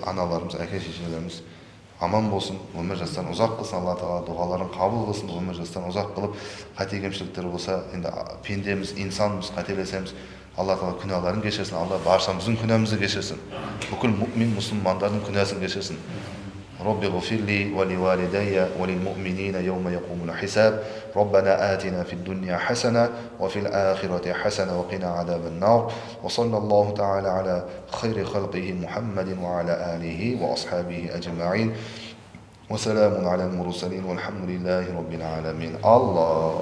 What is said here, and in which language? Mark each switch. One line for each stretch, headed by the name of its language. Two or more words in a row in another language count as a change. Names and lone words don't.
Kazakh: Аналарымыз, әке шешелеріміз аман болсын, өмір жастарын ұзақ қылсын, Алла тағала дұғаларын қабыл қылсын, өмір жастарын ұзақ қылып, қате кемшіліктер болса, енді пендеміз, инсанбыз, қателесеміз, Алла тағала күнәларын кешірсін, Алла баршамыздың күнәмізді кешірсін, бүкіл мұъмин мұсылмандардың күнәсін кешірсін.
Arabic: رب اغفر لي ولوالدي وللمؤمنين يوم يقوم الحساب ربنا آتنا في الدنيا حسنة وفي الآخرة حسنة وقنا عذاب النار وصلى الله تعالى على خير خلقه محمد وعلى آله وأصحابه أجمعين وسلام على المرسلين والحمد لله رب العالمين.